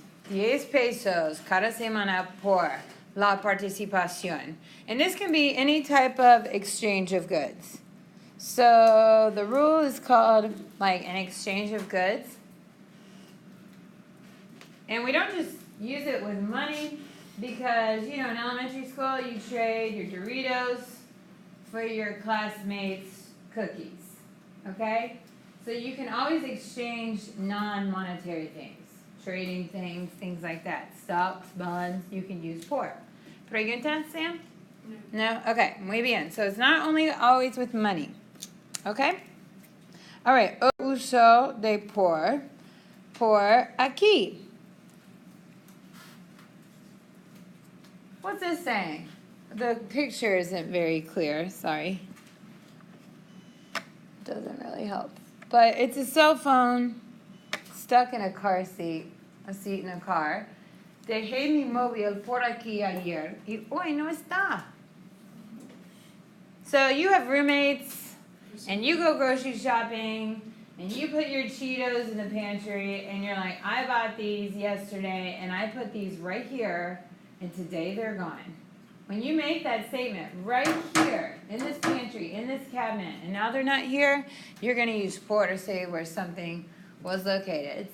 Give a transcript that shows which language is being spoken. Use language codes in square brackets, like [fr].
[es] 10 pesos cada semana por la participación. [en] And this can be any type of exchange of goods. So the rule is called like an exchange of goods. And we don't just use it with money because, you know, in elementary school you trade your Doritos for your classmates' cookies. Okay? So you can always exchange non-monetary things. Trading things, things like that. Stocks, bonds, you can use por. [es] Pregunta, Sam? [en] No? Okay, [es] muy bien. [en] So it's not only always with money. [es] Okay? All right. Uso de por aquí. [en] What's this saying? The picture isn't very clear. Sorry. Doesn't really help. But it's a cell phone stuck in a car seat, a seat in a car. [es] Dejé mi móvil por aquí ayer y hoy no está. [en] So you have roommates and you go grocery shopping and you put your Cheetos in the pantry and you're like, I bought these yesterday and I put these right here and today they're gone. When you make that statement right here in this pantry, in this cabinet, and now they're not here, you're going to use por to say where something was located.